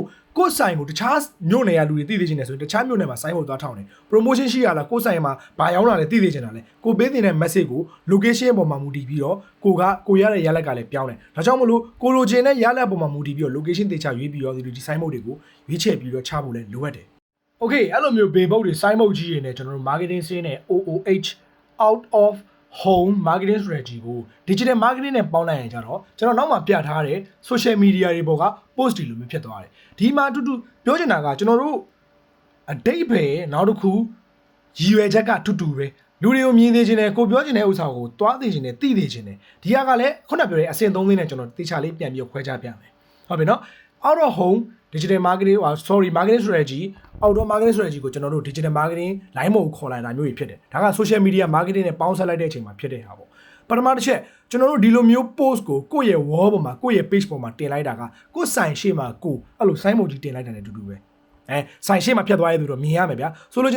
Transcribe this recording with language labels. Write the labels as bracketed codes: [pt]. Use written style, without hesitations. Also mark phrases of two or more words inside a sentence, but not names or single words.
[my] ကိုယ်ဆိုင်ကိုတခြားမြို့နယ်ရလူတွေသိသိချင်တယ်ဆိုရင်တခြားမြို့နယ်မှာဆိုင်ဖို့သွားထောင်းတယ် promotion ရှိရလားကိုယ်ဆိုင်မှာဘာရောက်လာလဲသိသိချင်တာလဲကိုပေးတင်တဲ့ message ကို location ပေါ်မှာ မူတည်ပြီးတော့ကိုရတဲ့ရလက်ကလည်းပြောင်းတယ်ဒါကြောင့်မလို့ကိုလိုချင်တဲ့ရလက်ပေါ်မှာမူတည်ပြီးတော့ location တေချာရွေးပြီးတော့ဒီ [en] sign board [my] တွေကိုရွေးချယ်ပြီးတော့ချဖို့လည်းလိုအပ်တယ်Okay အဲ့လိုမျိုးဘေဘုတ်တွေ [en] sign board [my] ကြီးတွေနဲ့ကျွန်တော်တို့ marketing ဆင်းနဲ့ [en] OOH out of home marketing strategy [my] ကို [en] digital marketing [my] နဲ့ပေါင်းလိုက်ရင်ကြတော့ကျွန်တော်နောက်မှာပြထားတဲ့ [en] social media [my] တွေပေါ်က post တွေလိုမျိုးဖြစ်သွားတယ်ဒီမှာအတူတူပြောချင်တာကကျွန်တော်တို့အတိတ်ပဲနောက်တစ်ခုရည်ရွယ်ချက်ကတူတူပဲလူတွေကိုမြင်သိချင်တယ်ကိုပြောချင်တဲ့ဥစ္စာကို သွားသိချင်တယ်သိသိချင်တယ်ဒီကလည်းခုနပြောတဲ့အဆင့်3သိန်းနဲ့ကျွန်တော်တေချာလေးပြန်ပြီးခွဲခြားပြမယ်ဟုတ်ပြီနော် [en] out of home digital marketing marketing strategy outdoor marketing strategy [my] ကိုကျွန်တော်တို့ [en] digital marketing [my] line မို့ခေါ်လိုက်တာမျိုးတွေဖြစ်တယ်ဒါက [en] social media marketing [my] နဲ့ပေါင်းစပ်လိုက်တဲ့အချိန်မှာဖြစ်တဲ့ဟာပေါ့ပထမတစ်ချက်ကျွန်တော်တို့ဒီလိုမျိုး post ကိုကိုယ့်ရဲ့ wall ပေါ်မှာကိုယ့်ရဲ့ page ပေါ်မှာတင်လိုက်တာကကိုယ့်ဆိုင်ရှေ့မှာကိုအဲ့လို [en] sign board [my] ကြီးတင်လိုက်တာနဲ့အတူတူပဲဆိုင်ရှေ့မှာဖြတ်သွားရတဲ့သူတော့မြင်ရမယ်ဗျာဆိုလိုချင်တာ